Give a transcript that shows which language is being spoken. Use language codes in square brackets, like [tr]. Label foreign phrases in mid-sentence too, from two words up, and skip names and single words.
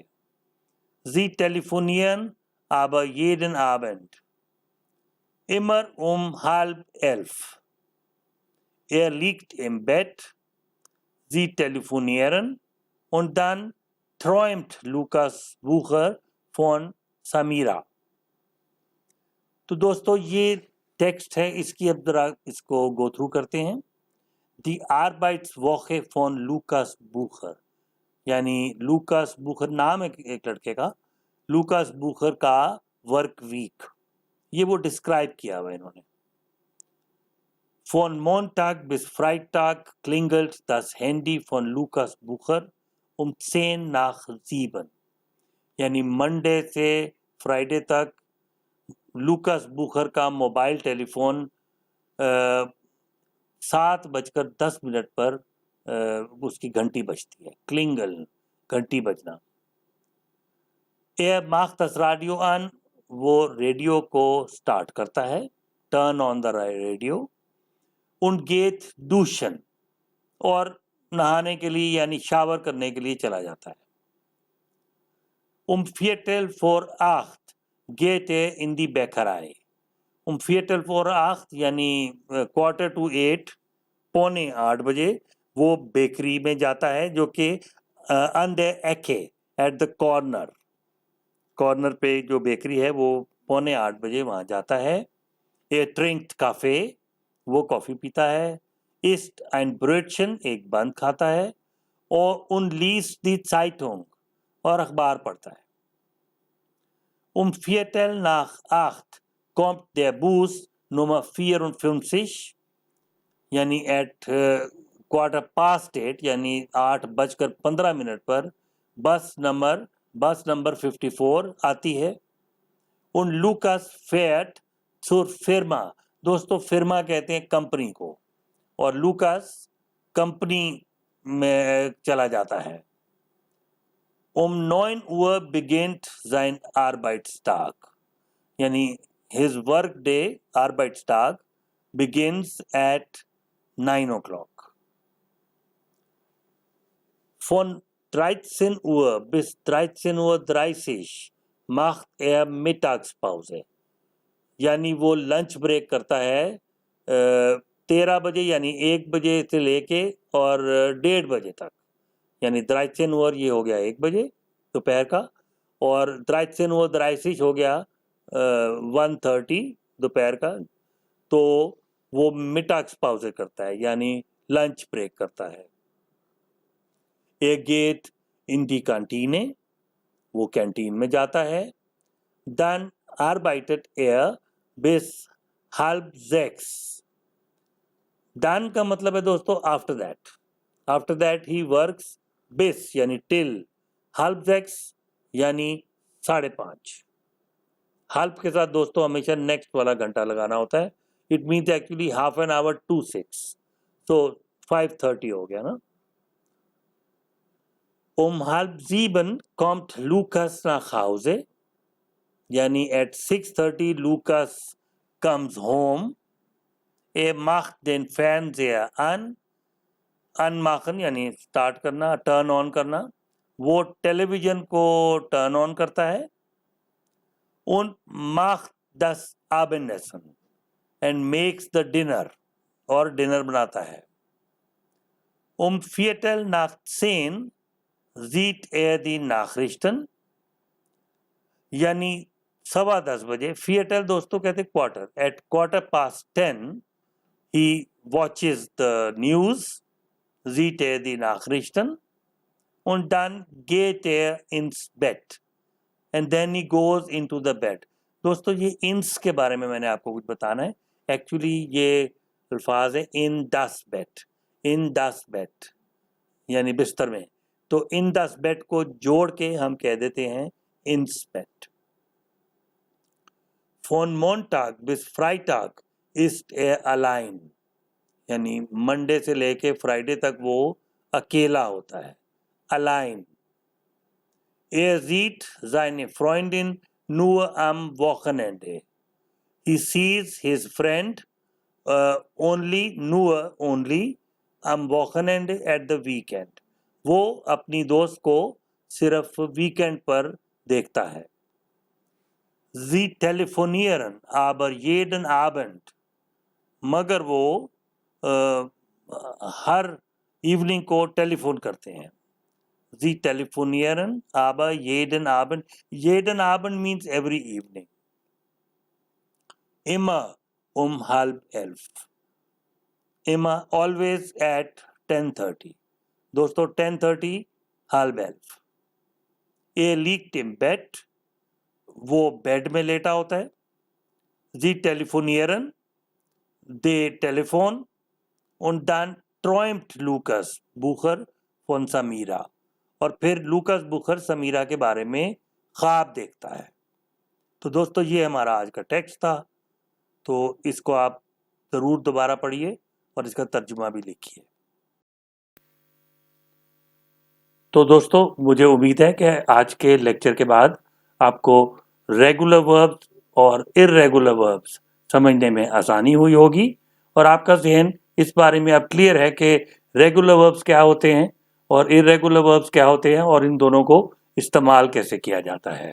[de] Sie telefonieren aber jeden Abend. Immer um 10:30. Er liegt im Bett, sie telefonieren und dann träumt Lukas Bucher von سمیرا. [ur] تو دوستو یہ ٹیکسٹ ہے، اس کی اب ذرا اس کو [en] go through [ur] کرتے ہیں. دی Arbeitswoche von لوکاس بوخر، یعنی لوکاس بوخر نام ہے ایک لڑکے کا، لوکاس بوخر کا [en] work week, [ur] یہ وہ ڈسکرائب کیا ہوا انہوں نے. [de] Von Montag bis Freitag klingelt das Handy von Lukas Bucher um 6:10. [ur] یعنی منڈے سے فرائیڈے تک لوکاس بوخر کا موبائل ٹیلی فون 7:10 پر اس کی گھنٹی بجتی ہے. کلنگل، گھنٹی بجنا. [de] Er macht das Radio an، [ur] وہ ریڈیو کو سٹارٹ کرتا ہے، [en] turn on the radio. [de] Und geht duschen، [ur] اور نہانے کے لیے یعنی شاور کرنے کے لیے چلا جاتا ہے. [de] Um 7:45 geht er in die Bäckerei. [ur] Um 7:45 یعنی 7:45، 7:45 بجے وہ بیکری میں جاتا ہے، جو کہ [de] an der Ecke [en] at the corner [ur] پہ جو بیکری ہے وہ 7:45 بجے وہاں جاتا ہے. [de] Er trinkt Kaffee، [ur] وہ کافی پیتا ہے. [de] isst ein Brötchen، [ur] ایک بند کھاتا ہے. [de] und liest die Zeitung، [ur] اور اخبار پڑھتا ہے. [de] Um 7:45 kommt der Bus Nummer 54، [ur] یعنی [en] at 8:15 [ur] یعنی 8:15 پر بس نمبر 54 آتی ہے. [de] Und Lukas fährt zur Firma، [ur] دوستو فرما کہتے ہیں کمپنی کو، اور لوکاس کمپنی میں چلا جاتا ہے. [de] Um 9 Uhr beginnt sein Arbeitstag، [en] یعنی his work day Arbeitstag begins at 9 o'clock. [de] Von 13 Uhr bis 13:30 Uhr macht er Mittagspause، [ur] یعنی وہ لنچ بریک کرتا ہے 13 بجے یعنی 1 بجے سے لے کے اور 1:30 بجے تک. یعنی 13 Uhr یہ ہو گیا 1 بجے دوپہر کا، اور 13:30 ہو گیا 1:30 دوپہر کا. تو وہ مٹاکس پاؤزے کرتا ہے یعنی لنچ بریک کرتا ہے. [de] Er geht in die Kantine، [ur] وہ کینٹین میں جاتا ہے. [de] Dann arbeitet er bis 5:30. [ur] Dann کا مطلب ہے دوستو [en] after that he works [ur] bis یعنی till 5:30 یعنی 5:30. half کے ساتھ دوستو ہمیشہ نیکسٹ والا گھنٹہ لگانا ہوتا ہے. [en] It means actually half an hour to 6، so 5:30 [ur] ہو گیا نا. [de] Um 6:30 kommt Lukas nach Hause، [en] یعنی at 6:30 Lukas comes home. [de] Er macht den Fernseher an، anmachen [ur] یعنی سٹارٹ کرنا، ٹرن آن کرنا. وہ ٹیلی ویژن کو ٹرن آن کرتا ہے. [de] Und macht das Abendessen [en] and makes the dinner، [ur] اور ڈنر بناتا ہے. [de] Um 9:15 sieht er die Nachrichten، [ur] یعنی 10:15 بجے. Viertel دوستوں کہتے کوارٹر. [en] At 10:15 he watches the news، [de] sieht er die Nachrichten Und dann geht ins Bett. [en] And then he goes into the bed. [ur] دوستو یہ ins کے بارے میں میں نے آپ کو کچھ بتانا ہے. ایکچولی یہ الفاظ ہے [de] in das Bett. In das Bett [ur] یعنی بستر میں. तो [de] in das Bett [ur] کو جوڑ کے ہم کہہ دیتے ہیں [de] ins Bett. Von Montag bis Freitag ist allein. [ur] یعنی منڈے سے لیکے فرائیڈے تک وہ اکیلا ہوتا ہے. [de] Allein. Sieht seine Freundin nur am Wochenende. [en] He sees his friend only [de] am Wochenende [en] at the weekend. [ur] وہ اپنی دوست کو صرف ویکینڈ پر دیکھتا ہے. [de] Sie telefonieren aber jeden Abend. [ur] مگر وہ ہر ایوننگ کو ٹیلیفون کرتے ہیں. [de] Sie telefonieren aber jeden Abend. Jeden Abend [en] means every evening. [de] Immer 10:30. [en] Immer always at 10:30. [ur] दोस्तों 10:30 11:30. [de] Er liegt im Bett. [ur] وہ بیڈ میں لیٹا ہوتا ہے. [de] Sie telefonieren. [en] they telephone. [de] Und dann träumt Lukas Bucher von Samira. [ur] اور پھر لوکس بوخر سمیرا کے بارے میں خواب دیکھتا ہے. تو دوستو یہ ہمارا آج کا ٹیکسٹ تھا۔ تو اسکو آپ ضرور دوبارہ پڑھیے اور اسکا ترجمہ بھی لکھیے. تو دوستو مجھے امید ہے کہ آج کے لیکچر کے بعد آپکو ریگولر ورب्स اور اریگولر وربز سمجھنے میں آسانی ہوئی ہوگی اور آپکا ذہن اس بارے میں اب کلیئر ہے کہ ریگولر وربز کیا ہوتے ہیں اور اریگولر وربز کیا ہوتے ہیں اور ان دونوں کو استعمال کیسے کیا جاتا ہے.